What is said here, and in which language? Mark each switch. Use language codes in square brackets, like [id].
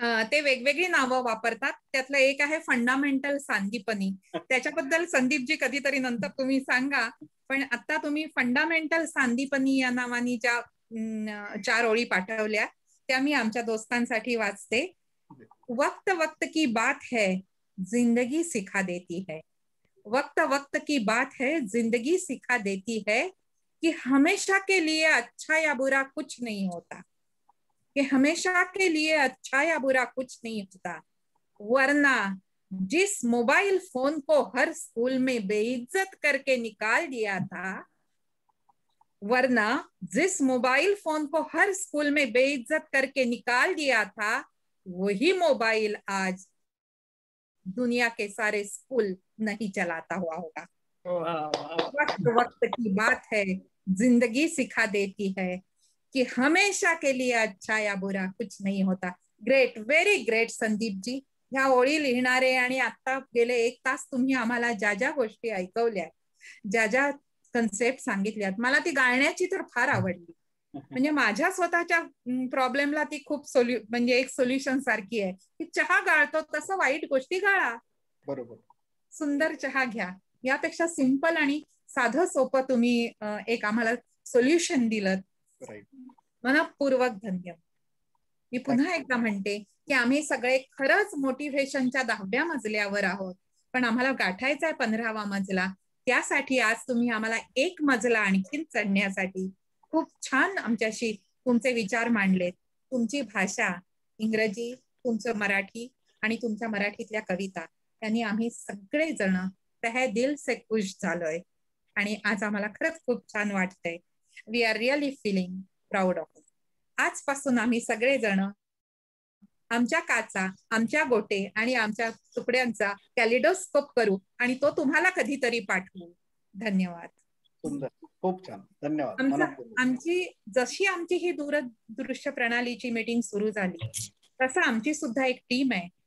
[mr] ते वेगवेगळी नावं वापरतात. त्यातलं एक आहे फंडामेंटल सांदीपनी. त्याच्याबद्दल संदीपजी कधीतरी नंतर तुम्ही सांगा, पण आता तुम्ही फंडामेंटल सांदीपनी या नावानी ज्या 4 ओळी पाठवल्या त्या मी आमच्या दोस्तांसाठी वाचते. [hi] वक्त वक्त की बात है जिंदगी सिखा देती है, वक्त वक्त की बात है जिंदगी सिखा देती है कि हमेशा के लिए अच्छा या बुरा कुछ नहीं होता, कि हमेशा के लिए अच्छा या बुरा कुछ नहीं होता, वरना जिस मोबाइल फोन को हर स्कूल में बेइज्जत करके निकाल दिया था, वरना जिस मोबाइल फोन को हर स्कूल में बेइज्जत करके निकाल दिया था, वही मोबाइल आज दुनिया के सारे स्कूल नहीं चलाता हुआ होगा. वक्त वक्त की बात है जिंदगी सिखा देती है कि हमेशा के लिए अच्छा या बुरा कुछ नहीं होता. [mr] Great, very great Sandeep ji. ह्या ओळी लिहिणारे आणि आता गेले 1 तास तुम्ही आम्हाला ज्या ज्या गोष्टी ऐकवल्या, ज्या ज्या कन्सेप्ट सांगितल्यात, मला ती गाळण्याची तर फार आवडली. म्हणजे माझ्या स्वतःच्या प्रॉब्लेमला ती खूप म्हणजे एक सोल्युशन सारखी आहे की चहा गाळतो तसं वाईट गोष्टी गाळा. बरोबर. सुंदर चहा घ्या. यापेक्षा सिंपल आणि साधं सोपं तुम्ही एक आम्हाला सोल्युशन दिलं. मनपूर्वक धन्यवाद. मी पुन्हा एकदा म्हणते की आम्ही सगळे खरंच मोटिव्हेशनच्या 10व्या मजल्यावर आहोत, पण आम्हाला गाठायचा आहे 15वा मजला. त्यासाठी आज तुम्ही आम्हाला 1 मजला आणखीन चढण्यासाठी खूप छान आमच्याशी तुमचे विचार मांडलेत. तुमची भाषा इंग्रजी, तुमचं मराठी आणि तुमच्या मराठीतल्या कविता यांनी आम्ही सगळेजण [hi] तहे दिल से [mr] खुश झालोय आणि आज आम्हाला खरंच खूप छान वाटतंय. [en] We are really feeling proud of. [mr] आजपासून आम्ही सगळेजण आमच्या काचा, आमच्या गोटे आणि आमच्या तुकड्यांचा कॅलिडोस्कोप करू आणि तो तुम्हाला कधीतरी पाठवू. धन्यवाद. सुंदर, खूप छान, धन्यवाद. आमची ही दूरदृश्य प्रणालीची मीटिंग सुरू झाली तसं आमची सुद्धा एक टीम आहे.